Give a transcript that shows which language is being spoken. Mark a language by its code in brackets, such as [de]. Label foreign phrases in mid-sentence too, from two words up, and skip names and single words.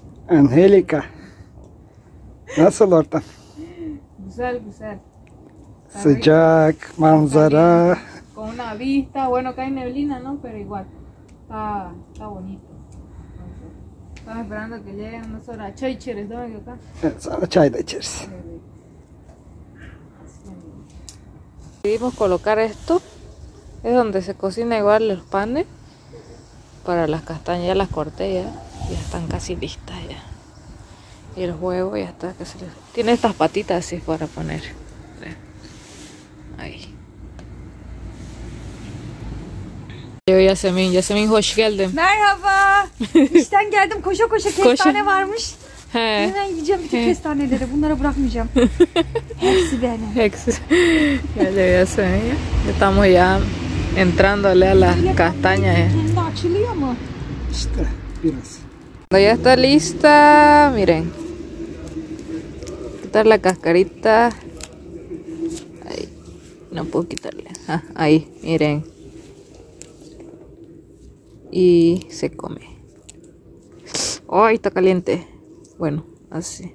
[es] Angélica. [tr] Nasıl ortam? Güzel, güzel. Sıcak, manzara. [es] Con una vista, bueno, acá hay neblina, ¿no? Pero igual, está bonito. Estamos esperando que lleguen unas horas. [tr] Çay içeriz değil mi Gökhan? Evet, sonra çay da içeriz. [es] Decidimos colocar esto. Es donde se cocina igual los panes. Para las castañas ya las corté ya. Ya están casi listas ya. Y el huevo ya está casi listo. Tiene estas patitas así para poner. Ahí. [tr] Yasemin hoş geldin. Merhaba. İşten geldim koşa koşa kestane varmış. He. Hemen yiyeceğim bütün kestaneleri. Bunlara bırakmayacağım. Hepsi benim. [es] Ya llegó Yasemin. Ya estamos ya entrándole a las castañas ya. [tr] Kendi açılıyor mu? İşte biraz. [es] Cuando ya está lista, miren. Quitar la cascarita. Ahí. No puedo quitarle. Ah, ahí, miren. Y se come. ¡Ay, está caliente! Bueno, así.